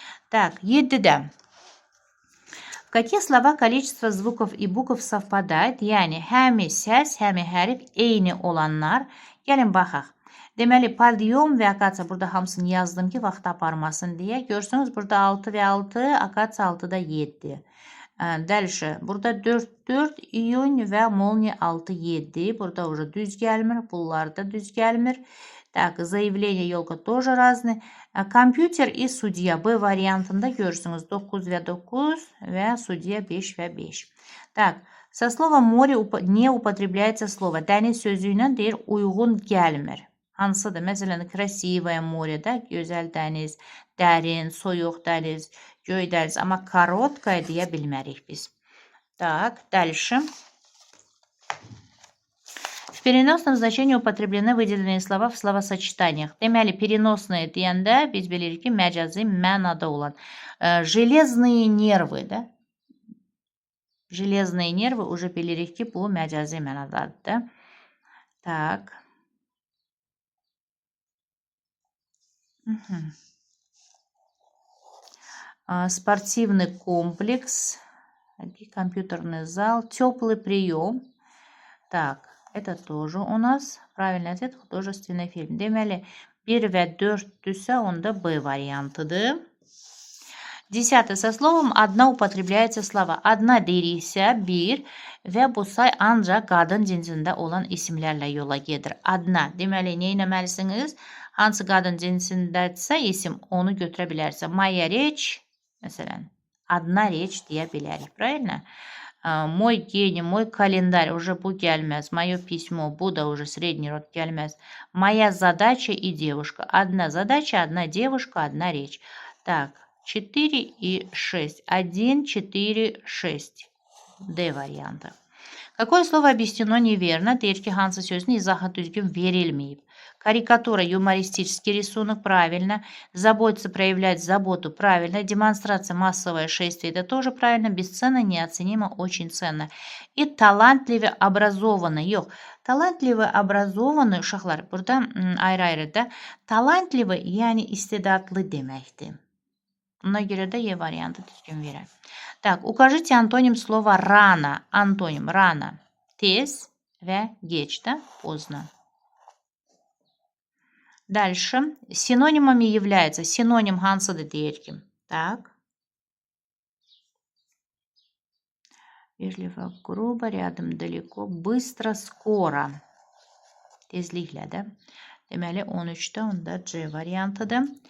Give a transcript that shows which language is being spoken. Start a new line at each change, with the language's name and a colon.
Russian: Так, 7'de. В каких словах количество звуков и bukov совпадает?
Azerbaijani: Yani həmi səs, həmi hərif eyni olanlar. Gəlin baxaq. Deməli, palyom və akasiya burada hamısını yazdım ki, vaxt aparmasın deyə. Görsünüz, burada 6 və 6, akasiya 6'da 7. Dəlişə, burada 4, iyun və molniya 6, 7. Burada düz gəlmir, bunlar da düz gəlmir.
Russian: Так, заявление, елка тоже разные. Компьютер и судья.
Azerbaijani: B variantında görürsünüz. 9 və 9 və судья 5 və 5.
Russian: Так, со словом море не употребляется слово.
Azerbaijani: Dəniz sözü ilə deyir, uyğun gəlmir. Hansıdır? Məsələn,
Russian: красивое море,
Azerbaijani: da, gözəl dəniz, dərin, soyuq dəniz, göy dəniz. Amma korotkaya deyə bilmərik biz.
Russian: Так, дальше. В переносном значении употреблены выделенные слова в словосочетаниях.
Azerbaijani: Deməli, переносные deyəndə biz bilirik ki, məcazi mənada olan.
Russian: Железные нервы, da? Железные нервы уже
Azerbaijani: bilirik ki, bu məcazi mənadadır, da?
Russian: Так. Спортивный комплекс, компьютерный зал, теплый прием. Так, это тоже у нас правильный ответ, художественный фильм. Deməli,
Azerbaijani: 1 ve 4'tüsə onda B variantıdır.
Russian: 10 со словом одна употребляется слова.
Azerbaijani: Одна deyiriksə bir və bu say ancaq qadın cinsində olan isimlərlə yola gedir. Adna. Deməli, nə etməlisiniz? Hansı qadın cinsindədirsə isim onu götürə bilərsiniz.
Russian: Моя речь, məsələn, одна речь
Azerbaijani: deyə bilərik.
Russian: Правильно? Мой гений, мой календарь, уже
Azerbaijani: bu gəlməz.
Russian: Мое письмо, bu da уже средний род gəlməz. Моя задача и девушка. Одна задача, одна девушка, одна речь. Так. 4 и 6. 1, 4, 6. D variantı. Какое слово объяснено неверно?
Azerbaijani: Deyir ki, hansı sözün izahı düzgün verilmeyib.
Russian: Карикатура, юмористический рисунок, правильно. Заботиться, проявлять заботу, правильно. Демонстрация, массовое шествие, это тоже правильно. Бесценно, неоценимо, очень ценно. И талантливый, образованный.
Azerbaijani: Yox,
Russian: talantливый, образованный
Azerbaijani: uşaqlar. Burada ayrı-ayrı da. Talantливый, yani istedadlı deməkdir. Buna görə də E variantı düzgün verər.
Russian: Так, укажите антоним слова рано. Антоним рано.
Azerbaijani: Tez və geç də поздно.
Russian: Дальше. Синонимами является.
Azerbaijani: Синоним hansıdır deyir ki.
Russian: Так. Вежливо, грубо, рядом, далеко, быстро, скоро.
Azerbaijani: Tezliklə də. Deməli 13'də onda C variantıdır.